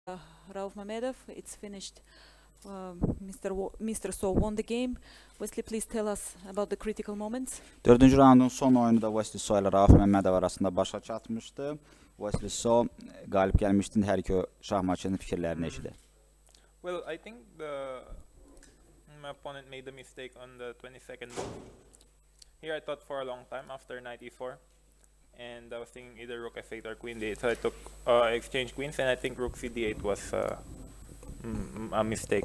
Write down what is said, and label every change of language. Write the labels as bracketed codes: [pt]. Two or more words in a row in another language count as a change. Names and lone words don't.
[en] Rauf Mamedov. It's finished. Mr. So won the game. Wesley, please tell us about the critical moments. [az] Dördüncü raundun son oyunu da Wesley So ile Rauf Mamedov arasında başa çatmışdı. Wesley So qalib gəlmişdi. Hər iki şahmatçının fikirlərini eşidir. [en] Well, I think my opponent made a mistake on the 22nd move. Here I thought for a long time after knight e4, and I was thinking either rook f8 or queen d8. So I took exchange queens, and I think rook cd8 was a mistake.